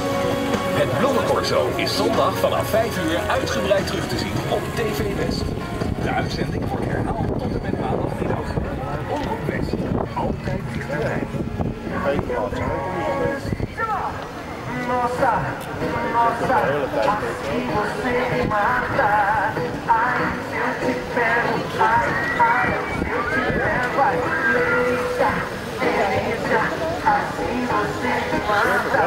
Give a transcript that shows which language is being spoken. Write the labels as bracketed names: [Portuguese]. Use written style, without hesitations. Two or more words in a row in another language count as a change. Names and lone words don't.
[Dutch] Het Blomsterparaden is zondag vanaf 5 uur uitgebreid terug te zien op TV West. De uitzending wordt herhaald tot en met maandagmiddag. Omroep West, altijd dichterbij. Geen plaats, hè? [Portuguese] Nossa, nossa, assim você me mata. Ai, se eu te pego, ai, ai, se eu te pego, ai, delícia, delícia, assim você me mata.